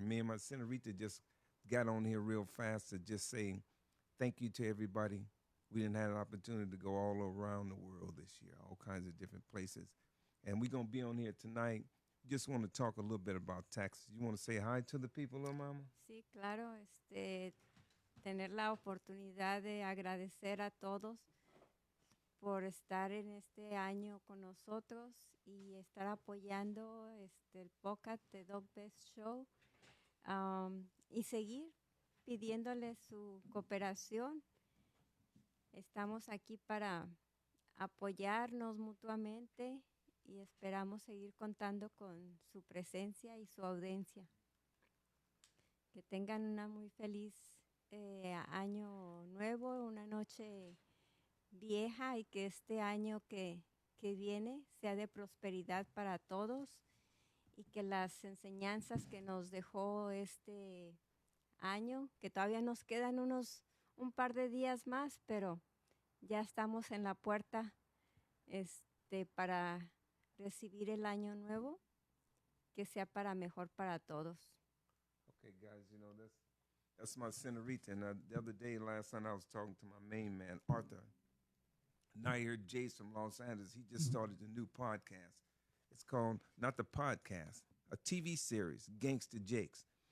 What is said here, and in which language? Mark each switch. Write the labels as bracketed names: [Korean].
[English] Me and my senorita just got on here real fast to just say thank you to everybody. We didn't have an opportunity to go all around the world this year, all kinds of different places. And we're gonna be on here tonight. Just want to talk a little bit about taxes. You want to say hi to the people, little mama? [Spanish] Sí, claro, tener la oportunidad de agradecer a todos por estar en este año con nosotros y estar apoyando el podcast de Dog Best Show, y seguir pidiéndole su cooperación. Estamos aquí para apoyarnos mutuamente y esperamos seguir contando con su presencia y su audiencia. Que tengan una muy feliz año nuevo, una noche vieja y que este año que viene sea de prosperidad para todos y que las enseñanzas que nos dejó este año, que todavía nos quedan un par de días más, pero ya estamos en la puerta para recibir el año nuevo, que sea para mejor para todos. [English] Okay, guys, that's my senorita. And the other day, last night, I was talking to my main man, Arthur. Now I hear Jace from Los Angeles. He just started a new podcast. It's called, not the podcast, a TV series, Gangsta Jakes.